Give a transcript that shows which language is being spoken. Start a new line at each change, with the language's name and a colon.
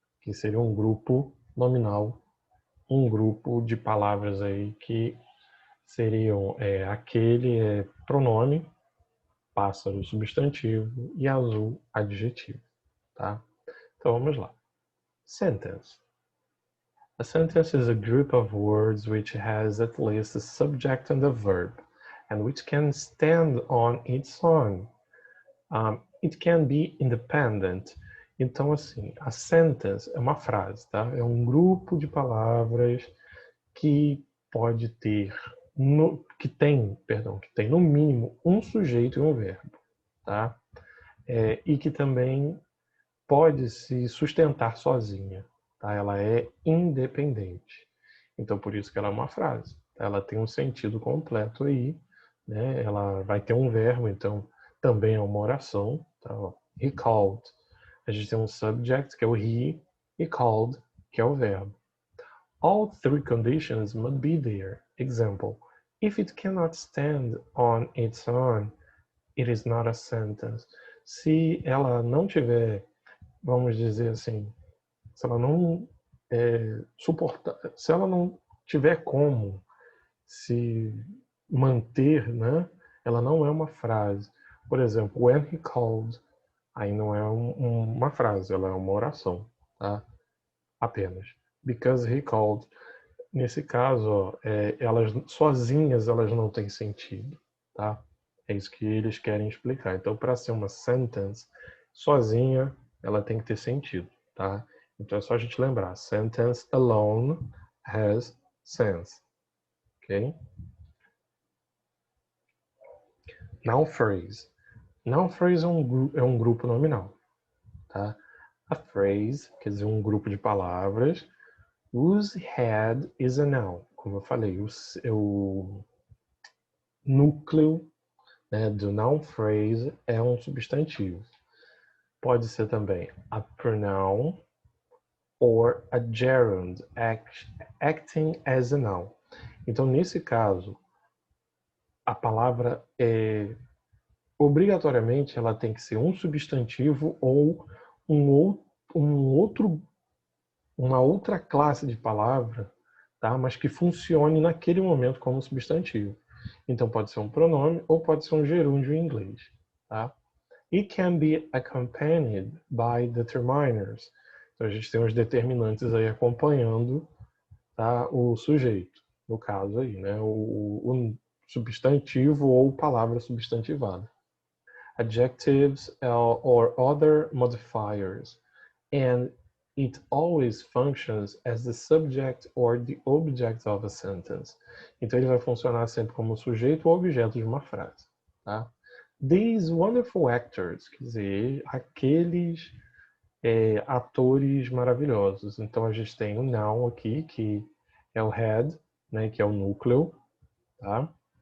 Portuguese: Que seria um grupo nominal, um grupo de palavras aí que seriam aquele pronome, pássaro substantivo e azul adjetivo, tá? Então vamos lá. Sentence.
English: A sentence is a group of words which has at least a subject and a verb, and which can stand on its own. It can be independent.
Portuguese: Então, assim, a sentence é uma frase, tá? É um grupo de palavras que pode ter, que tem no mínimo um sujeito e um verbo, tá? E que também pode se sustentar sozinha, tá? Ela é independente. Então, por isso que ela é uma frase. Ela tem um sentido completo aí, né? Ela vai ter um verbo, então também é uma oração, tá?
English: He called.
Portuguese: A gente tem um subject, que é o he, e called, que é o verbo.
English: All three conditions must be there. Example, if it cannot stand on its own, it is not a sentence.
Portuguese: Se ela não tiver, vamos dizer assim, se ela não suportar, se ela não tiver como se manter, né? Ela não é uma frase. Por exemplo,
English: when he called,
Portuguese: aí não é uma frase, ela é uma oração, tá? Apenas.
English: Because he called,
Portuguese: nesse caso, ó, elas sozinhas elas não têm sentido, tá? É isso que eles querem explicar. Então, para ser uma sentence, sozinha, ela tem que ter sentido, tá? Então é só a gente lembrar.
English: Sentence alone has sense, ok? Noun phrase.
Portuguese: Noun phrase é um grupo nominal, tá?
English: A phrase,
Portuguese: quer dizer, um grupo de palavras,
English: whose head is a noun.
Portuguese: Como eu falei, o núcleo, né, do noun phrase é um substantivo. Pode ser também
English: a pronoun or a gerund acting as a noun.
Portuguese: Então, nesse caso, a palavra obrigatoriamente ela tem que ser um substantivo ou um outro, uma outra classe de palavra, tá? Mas que funcione naquele momento como substantivo. Então pode ser um pronome ou pode ser um gerúndio em inglês, tá?
English: It can be accompanied by determiners.
Portuguese: Então a gente tem os determinantes aí acompanhando, tá, o sujeito, no caso aí, né, o substantivo ou palavra substantivada.
English: Adjectives or other modifiers, and it always functions as the subject or the object of a sentence.
Portuguese: Então ele vai funcionar sempre como sujeito ou objeto de uma frase, tá?
English: These wonderful actors,
Portuguese: quer dizer, aqueles atores maravilhosos. Então a gente tem o noun aqui, que é o head, né, que é o núcleo, tá?